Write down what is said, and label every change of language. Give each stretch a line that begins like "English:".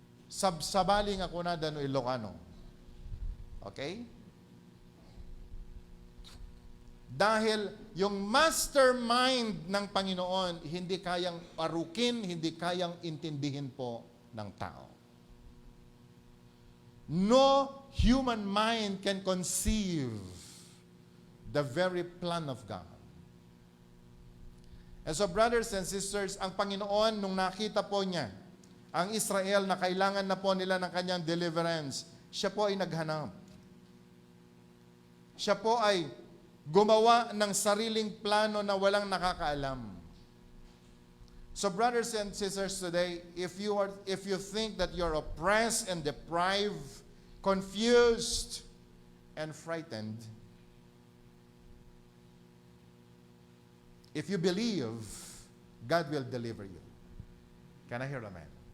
Filipino: Sabaling ako na dano Ilocano. Okay? Dahil yung mastermind ng Panginoon, hindi kayang arukin, hindi kayang intindihin po ng tao.
English: No human mind can conceive the very plan of God. And so brothers and sisters,
Filipino: ang Panginoon, nung nakita po niya, ang Israel na kailangan na po nila ng kanyang deliverance, siya po ay naghanap. Siya po ay gumawa ng sariling plano na walang nakakaalam.
English: So brothers and sisters today, if you think that you're oppressed and deprived, confused, and frightened, if you believe, God will deliver you. Can I hear amen?